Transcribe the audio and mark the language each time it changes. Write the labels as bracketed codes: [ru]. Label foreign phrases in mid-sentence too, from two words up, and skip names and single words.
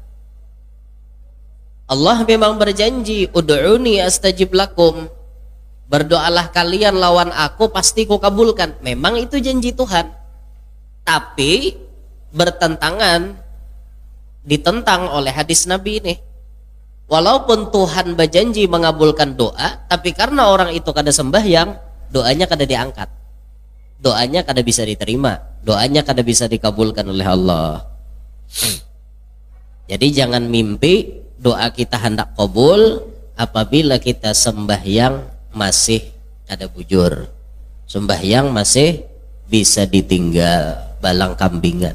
[id] Allah memang berjanji, [ar] ادعوني أستجب لكم. [id] Berdoalah kalian lawan aku, pasti ku kabulkan. Memang itu janji Tuhan, tapi bertentangan, ditentang oleh hadis Nabi ini. Walaupun Tuhan berjanji mengabulkan doa, tapi karena orang itu kada sembahyang, doanya kada diangkat, doanya kada bisa diterima, doanya kada bisa dikabulkan oleh Allah. Jadi jangan mimpi doa kita hendak kabul apabila kita sembahyang masih ada bujur, sembahyang masih bisa ditinggal balang kambingan.